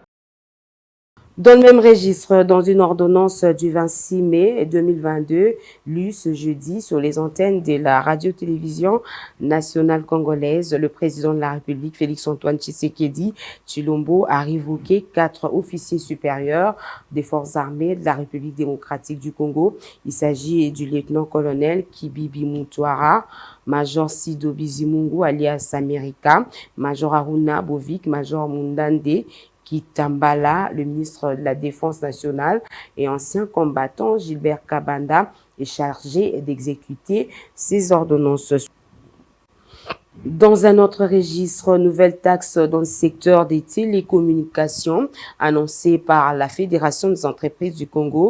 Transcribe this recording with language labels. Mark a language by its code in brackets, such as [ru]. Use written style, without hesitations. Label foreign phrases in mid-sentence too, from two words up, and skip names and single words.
[fr] Dans le même registre, dans une ordonnance du 26 mai 2022, lue ce jeudi sur les antennes de la radio-télévision nationale congolaise, le président de la République, Félix-Antoine Tshisekedi Tshilombo, a révoqué 4 officiers supérieurs des forces armées de la République démocratique du Congo. Il s'agit du lieutenant-colonel Kibibi Mutwara, Major Sido Bizimungu alias Amerika, Major Aruna Bovik, Major Mundande Kitambala, le ministre de la Défense nationale et ancien combattant Gilbert Kabanda est chargé d'exécuter ces ordonnances. Dans un autre registre, nouvelle taxe dans le secteur des télécommunications annoncée par la Fédération des entreprises du Congo.